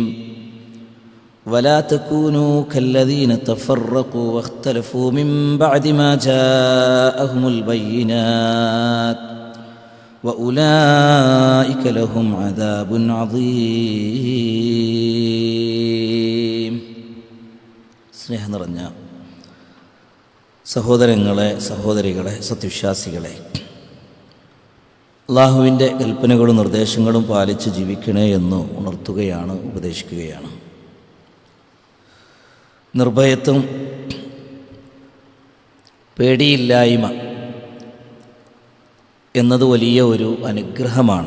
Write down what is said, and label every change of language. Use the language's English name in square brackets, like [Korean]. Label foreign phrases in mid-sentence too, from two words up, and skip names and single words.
[Arabic] ولا تكونوا كالذين تفرقوا واختلفوا من بعد ما جاءهم البينات وأولئك لهم عذاب عظيم. [Malayalam] സ്നേഹം നിറഞ്ഞ സഹോദരങ്ങളെ, സഹോദരികളെ, സത്യവിശ്വാസികളെ, അള്ളാഹുവിൻ്റെ കൽപ്പനകളും നിർദ്ദേശങ്ങളും പാലിച്ച് ജീവിക്കണേ എന്ന് ഉണർത്തുകയാണ്, ഉപദേശിക്കുകയാണ്. നിർഭയത്വം, പേടിയില്ലായ്മ എന്നത് വലിയ ഒരു അനുഗ്രഹമാണ്.